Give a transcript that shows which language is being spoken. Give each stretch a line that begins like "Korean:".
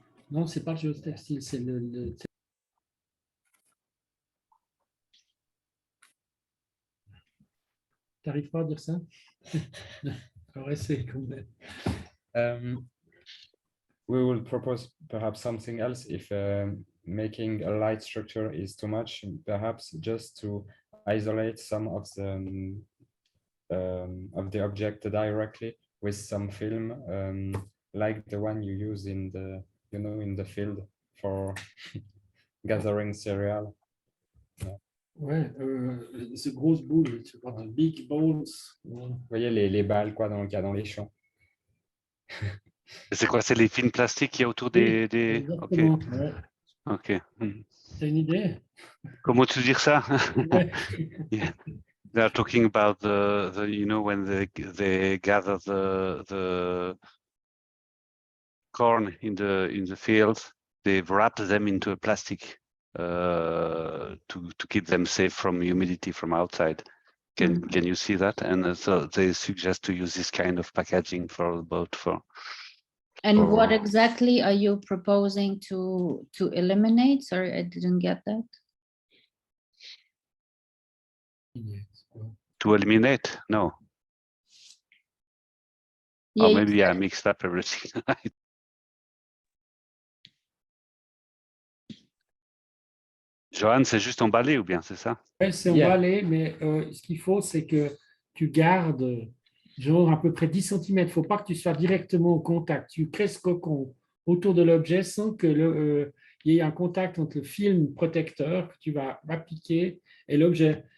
French: Non, c'est pas le géotextile, c'est le... T'arrives pas à dire ça? Alors, essaye quand même.
English: We will propose perhaps something else if making a light structure is too much, perhaps just to isolate some of the object directly with some film, like the one you use in the, you know, in the field for gathering cereal.
French: Ouais, ces grosses boules, tu vois,
English: big balls.
French: Vous voyez les balles quoi qu'il y a dans les champs. C'est quoi? C'est les films plastiques qu'il y a autour Oui, des... Ok. exactement, ouais. Ok. T'as une idée? Comment tu dire ça? Ouais.
English: Yeah. They are talking about the you know, when they gather the corn in the field, they wrap them into a plastic to keep them safe from humidity from outside. Can you see that? And so they suggest to use this kind of packaging for the boat for. And what exactly are you proposing to eliminate? Sorry, I didn't get that. To eliminate? No. Yeah, Or maybe I mixed up everything.
French: Johan, c'est juste emballé ou bien, c'est ça? Ouais, c'est emballé, mais ce qu'il faut, c'est que tu gardes genre à peu près 10 cm. Il ne faut pas que tu sois directement au contact. Tu crées ce cocon autour de l'objet sans que il y ait un contact entre le film protecteur que tu vas appliquer et l'objet.